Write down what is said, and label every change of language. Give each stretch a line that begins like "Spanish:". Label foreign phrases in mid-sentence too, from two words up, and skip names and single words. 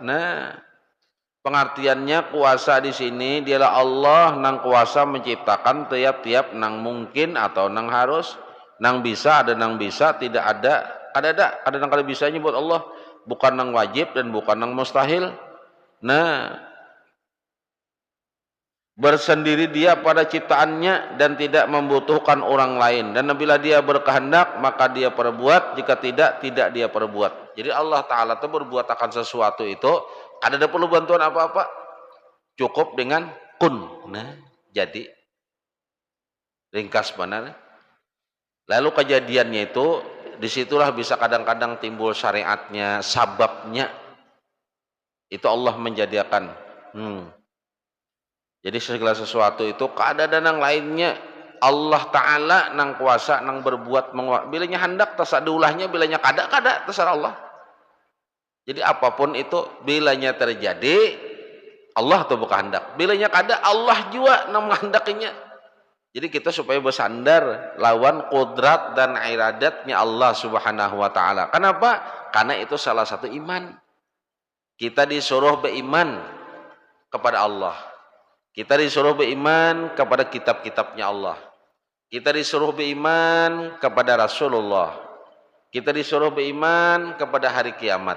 Banjar: Nah, pengertiannya kuasa di sini dialah Allah nang kuasa menciptakan tiap-tiap nang mungkin atau nang harus, nang bisa ada nang bisa, tidak ada nang kada bisanya buat Allah, bukan nang wajib dan bukan nang mustahil. Nah,
Malay: bersendiri dia pada ciptaannya dan tidak membutuhkan orang lain, dan bila dia berkehendak maka dia perbuat, jika tidak, tidak dia perbuat.
Banjar: Jadi Allah Ta'ala itu berbuat akan sesuatu itu kada ada perlu bantuan apa-apa, cukup dengan kun. Nah, jadi ringkas benar. Lalu kejadiannya itu disitulah bisa kadang-kadang timbul syariatnya, sababnya itu Allah menjadikan. Jadi segala sesuatu itu keadaan yang lainnya Allah Ta'ala nang kuasa nang berbuat bilanya hendak terserah diulahnya, bilanya kada terserah Allah. Jadi apapun itu bilanya terjadi Allah tuh bukan hendak, bilanya kada Allah juga nang menghendakinya. Jadi kita supaya bersandar lawan kudrat dan iradatnya Allah
Arabic: Subhanahu wa Ta'ala.
Indonesian: Kenapa? Karena itu salah satu iman. Kita disuruh beriman kepada Allah. Kita disuruh beriman kepada kitab-kitabnya Allah. Kita disuruh beriman kepada Rasulullah. Kita disuruh beriman kepada hari kiamat.